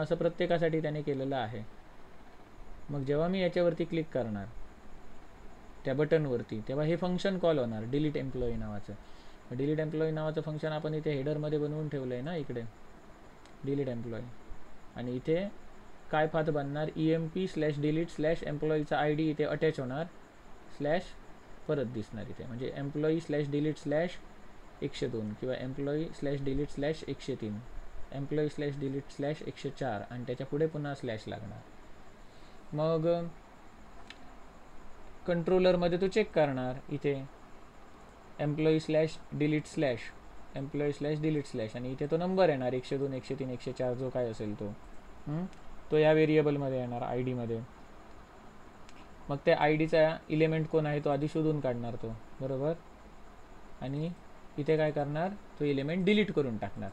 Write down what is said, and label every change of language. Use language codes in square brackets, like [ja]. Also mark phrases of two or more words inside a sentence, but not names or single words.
[mr] असं प्रत्येकासाठी त्याने केलेलं आहे. मग जेव्हा मी याच्यावरती क्लिक करणार त्या बटनवरती, तेव्हा हे [en] function call [mr] होणार, [en] delete employee [mr] नावाचं. [en] delete employee [mr] नावाचं फंक्शन आपण इथे हेडरमध्ये बनवून ठेवलं आहे ना, इकडे [en] delete employee. [mr] आणि इथे काय पाथ बनणार, emp/delete/एम्प्लॉईचा ID इथे अटॅच होणार, स्लॅश परत दिसणार इथे, म्हणजे employee/delete/102 किंवा employee/delete/103, employee/delete/104, आणि त्याच्या पुढे पुन्हा स्लॅश लागणार. मग कंट्रोलरमध्ये तो चेक करणार इथे employee/delete/employee/delete/ आणि इथे तो नंबर येणार 102, 103, 104 जो काय असेल तो या व्हेरिएबलमध्ये येणार ID मध्ये. मग त्या IDचा इलेमेंट कोण आहे तो आधी शोधून काढणार तो, बरोबर. आणि इथे काय करणार, तो इलेमेंट डिलीट करून टाकणार.